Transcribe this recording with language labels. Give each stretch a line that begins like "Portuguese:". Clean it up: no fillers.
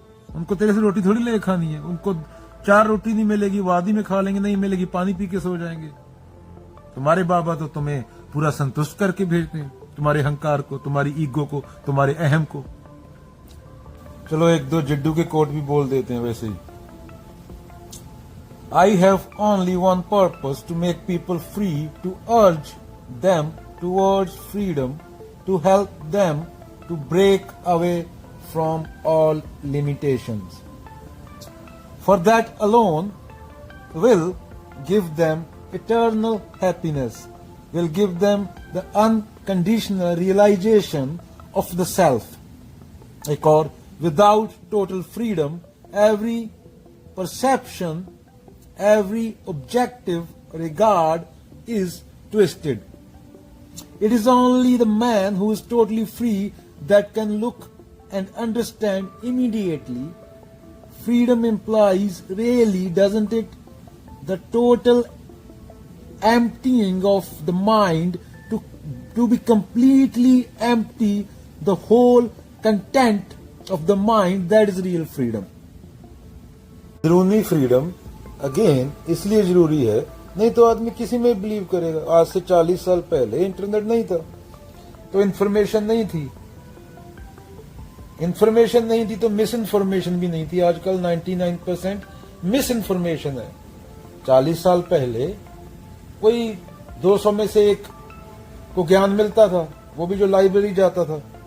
Hindi: उनको तेरे से रोटी थोड़ी ले खानी है। उनको 4 रोटी नहीं मिलेगी, वादी में खा लेंगे, नहीं मिलेगी पानी पी के सो जाएंगे। तुम्हारे बाबा तो तुम्हें पूरा संतुष्ट करके भेजते हैं, तुम्हारे अहंकार को, तुम्हारी ईगो को, तुम्हारे अहम को। चलो एक दो जिड्डू के कोट भी बोल देते हैं वैसे ही।
English: I have only one purpose, to make people free, to urge them towards freedom, to help them to break away from all limitations. For that alone will give them eternal happiness, will give them the unconditional realization of the self.
Hindi: एक और,
English: without total freedom, every perception, every objective regard is twisted. It is only the man who is totally free that can look and understand immediately. Freedom implies, really, doesn't it, the total emptying of the mind, to be completely empty, the whole content of the mind. That is real freedom.
Hindi: अंदरूनी freedom again इसलिए जरूरी है, नहीं तो आदमी किसी में believe करेगा। आज से 40 साल पहले इंटरनेट नहीं था तो इन्फॉर्मेशन नहीं थी, इन्फॉर्मेशन नहीं थी तो मिस इन्फॉर्मेशन भी नहीं थी। आजकल 99% मिस इन्फॉर्मेशन है। 40 साल पहले कोई 200 में से एक को ज्ञान मिलता था, वो भी जो लाइब्रेरी जाता था।